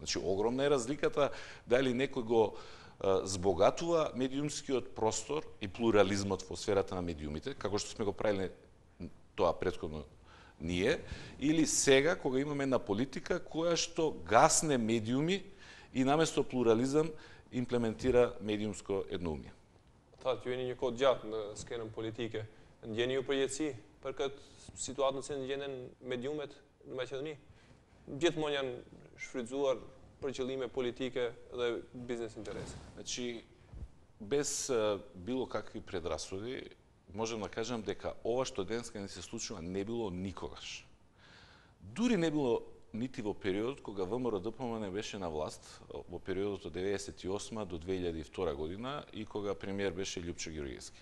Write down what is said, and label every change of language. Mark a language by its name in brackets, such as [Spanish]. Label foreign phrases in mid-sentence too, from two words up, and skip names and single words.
[Macedonian] Значи, огромна е разликата дали некој го збогатува медиумскиот простор и плурализмот во сферата на медиумите, како што сме го правиле тоа претходно ние, или сега кога имаме една политика која што гасне медиуми и наместо плурализам имплементира медиумско едноумие. [Albanian] Thatë ju jeni një kohë gjatë në skenën politike. Ndjeni ju përjetësi për këtë situatë në cilën gjenden mediumet në Maqedoni? Gjithmonë janë shfrytzuar për qëllime politike dhe biznes interese. [Macedonian] Значи, без било какви предрасуди, можем да кажем дека ова што денеска не се случува не било никогаш. Дури не било нити во периодот кога ВМРО-ДПМН беше на власт, во периодот од 1998 до 2002 година и кога премиер беше Љупчо Ѓорѓевски.